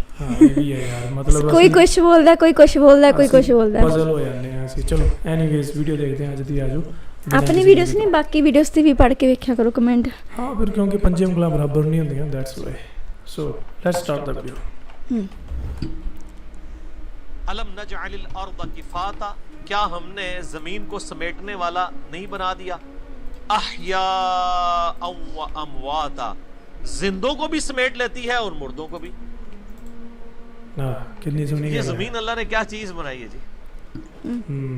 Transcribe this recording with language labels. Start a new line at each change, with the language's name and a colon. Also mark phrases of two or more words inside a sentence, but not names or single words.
Punjabi: ਹਾਂ ਇਹ ਵੀ ਹੈ ਯਾਰ, ਮਤਲਬ ਕੋਈ ਕੁਛ ਬੋਲਦਾ, ਕੋਈ ਕੁਛ ਬੋਲਦਾ, ਕੋਈ ਕੁਛ ਬੋਲਦਾ, ਪਜ਼ਲ ਹੋ ਜਾਂਦੇ ਆ ਅਸੀਂ. ਚਲੋ ਐਨੀਵੇਜ਼ ਵੀਡੀਓ ਦੇਖਦੇ ਹਾਂ ਅੱਜ ਦੀ. ਆਜੋ ਆਪਣੀ ਵੀਡੀਓਜ਼ ਨਹੀਂ ਬਾਕੀ ਵੀਡੀਓਜ਼ ਤੇ ਵੀ ਪੜ੍ਹ ਕੇ ਵੇਖਿਆ ਕਰੋ ਕਮੈਂਟ. ਹਾਂ ਫਿਰ ਕਿਉਂਕਿ ਪੰਜੇ ਉਂਗਲਾਂ ਬਰਾਬਰ ਨਹੀਂ ਹੁੰਦੀਆਂ,
English: that's why. so let's start the video.
Arabic: ألم نجعل الأرض كفاتا,
Hindi: क्या हमने जमीन को समेटने वाला नहीं बना दिया.
Arabic: أحياء وأمواتا,
Hindi: जिंदों को भी समेट लेती है और मुर्दों को भी. कितनी सुनी ये जमीन अल्लाह ने क्या चीज बनाई है जी.